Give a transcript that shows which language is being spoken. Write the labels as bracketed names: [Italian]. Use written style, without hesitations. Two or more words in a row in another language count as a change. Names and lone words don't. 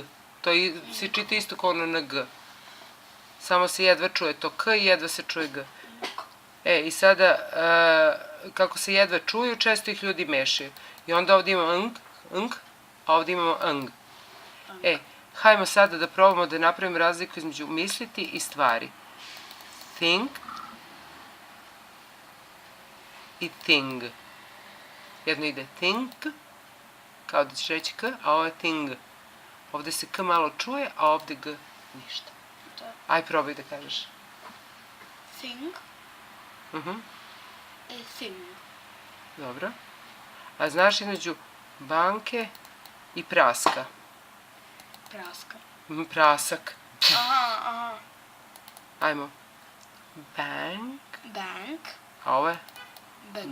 [Serbian] To se čita isto kao ono ng. Samo se jedva čuje to k i jedva se čuje g. I sada, kako se jedva čuju, često ih ljudi mešaju. I onda ovdje imamo ng, a ovdje imamo ng. Hajmo sada da probamo da napravimo razliku između misliti i stvari. [English] Think i thing. [Serbian] Jedno ide think, kao da ćeš reći k, a ovo je thing. Ovde se k malo čuje, a ovde g ništa. Aj, probaj da kažeš. [English] Thing. I thing. [Serbian] Dobro. A znaš između banke i praska? Praska. Prasak. Aha. Ajmo. Bank. [English] Bank. [Serbian] A ovo je? [English] Bank.